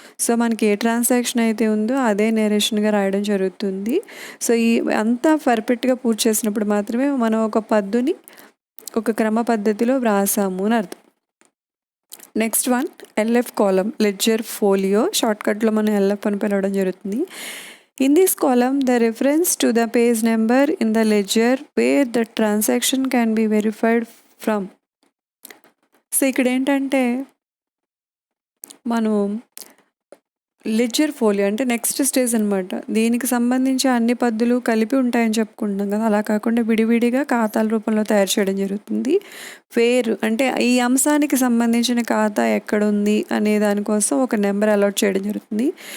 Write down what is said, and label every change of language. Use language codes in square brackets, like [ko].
[te] So మనకి ఏ transaction అయితే ఉందో అదే నెరేషన్గా రాయడం జరుగుతుంది. సో ఈ అంతా పర్ఫెక్ట్గా పూర్తి చేసినప్పుడు మాత్రమే మనం ఒక పద్దుని ఒక క్రమ పద్ధతిలో వ్రాసాము అని అర్థం. నెక్స్ట్ వన్ ఎల్ఎఫ్ కాలం, లెడ్జర్ ఫోలియో. షార్ట్కట్లో మనం ఎల్ఎఫ్ అని పిలవడం జరుగుతుంది. [en] In this column, the reference to the page number in the ledger where the transaction can be verified from. [te] So ఇక్కడ ఏంటంటే మనం లెడ్జర్ ఫోలియో అంటే నెక్స్ట్ స్టేజ్ అనమాట. దీనికి సంబంధించి అన్ని పద్దులు కలిపి ఉంటాయని చెప్పుకుంటున్నాం కదా, అలా కాకుండా విడివిడిగా ఖాతాల రూపంలో తయారు చేయడం జరుగుతుంది. వేర్ అంటే ఈ అంశానికి సంబంధించిన ఖాతా ఎక్కడుంది అనే దానికోసం ఒక నెంబర్ అలాట్ చేయడం జరుగుతుంది.